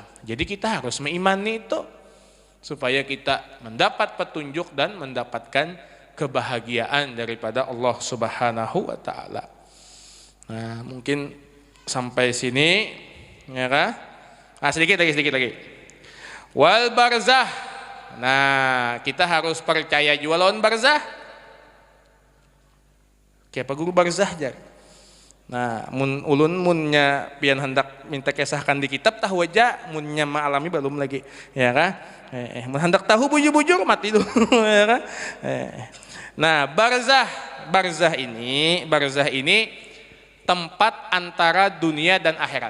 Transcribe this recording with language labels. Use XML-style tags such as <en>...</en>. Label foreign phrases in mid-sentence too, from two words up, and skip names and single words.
<id>Jadi kita harus mengimani itu supaya kita mendapat petunjuk dan mendapatkan kebahagiaan daripada Allah</id> <ar>سبحانه وتعالى.</ar> <id>Nah, mungkin sampai sini ya kan? Sedikit lagi.</id> <ar>والبرزخ.</ar> <id>Nah, kita harus percaya juga lawan barzah.</id> <bjn>Kayak guru barzah jar. Nah, ulun munnya pian hendak minta kisahkan di kitab tahu aja, munnya ma'alami belum lagi, ya kan? Mun hendak tahu bujur-bujur mati dulu, ya kan?</bjn> <id>Nah, barzah ini tempat antara dunia dan akhirat.</id>